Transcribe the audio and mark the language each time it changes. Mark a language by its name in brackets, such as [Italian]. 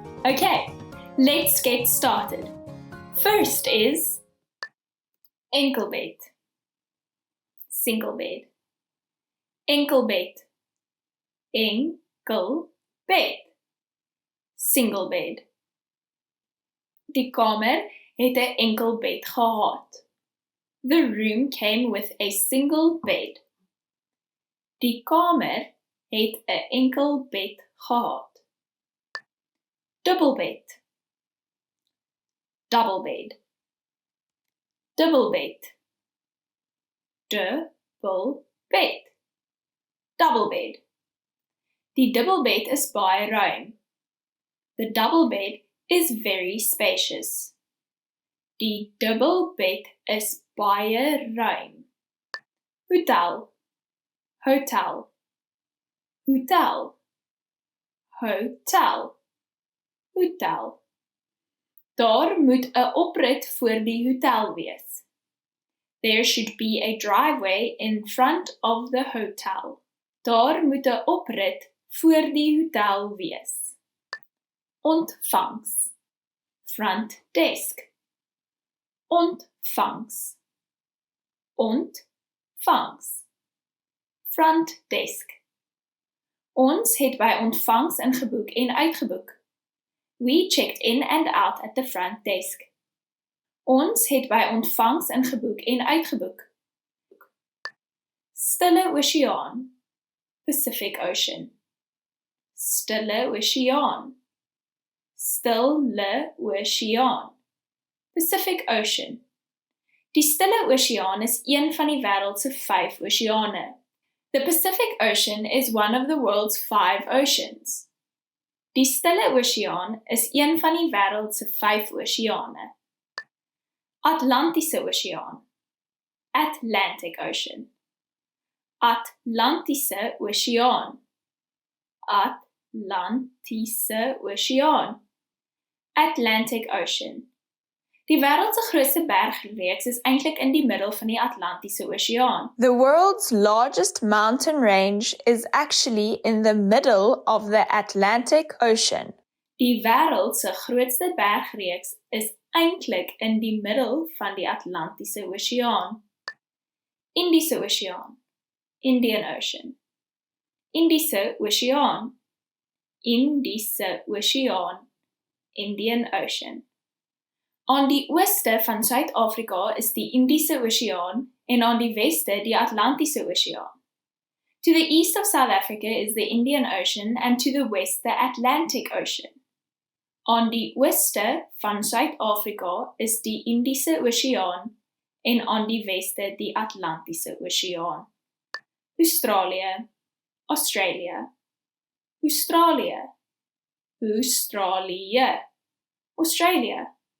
[English] Okay, let's get started. First is enkelbed, single bed, enkelbed, enkelbed, single bed. [Afrikaans] Die kamer het 'n enkel bed gehad. [English] The room came with a single bed. [Afrikaans] Die kamer het 'n enkel bed gehad. [English] Double bed, double bed, double bed, double bed, double bed. [Afrikaans] Die dubbelbed is baie ruim. [English] The double bed is very spacious. [Afrikaans] Die dubbelbed is baie ruim. Hotel, hotel, hotel, hotel, hotel. Daar moet 'n oprit voor die hotel wees. There should be a driveway in front of the hotel. Daar moet 'n oprit voor die hotel wees. [English] Ontvangs, front desk. [Afrikaans] Ontvangs, ontvangs, front desk. Ons het by ontvangs ingeboek en uitgeboek. [English] We checked in and out at the front desk. [Afrikaans] Ons het by ontvangs ingeboek en uitgeboek. Stille Oseaan, Pacific Ocean. Stille Oseaan, Stille Oseaan, Pacific Ocean. Die Stille Oseaan is een van die wêreld se 5 oseane. [English] The Pacific Ocean is one of the world's 5 oceans. [Afrikaans] Die Stille Oseaan is een van die wêreld se 5 oseane. Atlantiese Oseaan. Atlantic Ocean. Atlantiese Oseaan. Atlantiese Oseaan. [English] Atlantic Ocean. [Afrikaans] Die wêreld se grootste bergreeks is eintlik in die middel van die Atlantiese Oseaan. [English] The world's largest mountain range is actually in the middle of the Atlantic Ocean. [Afrikaans] Die wêreld se grootste bergreeks is eintlik in die middel van die Atlantiese Oseaan. Indiese Oseaan. Indian Ocean. Indiese Oseaan. Indiese Oseaan. Indian Ocean. Aan die ooste van Suid-Afrika is die Indiese Oseaan en aan die weste die Atlantiese Oseaan. [English] To the east of South Africa is the Indian Ocean and to the west the Atlantic Ocean. [Afrikaans] Aan die ooste van Suid-Afrika is die Indiese Oseaan en aan die weste die Atlantiese Oseaan. Australië, Australia, Australië, Australië, Australia.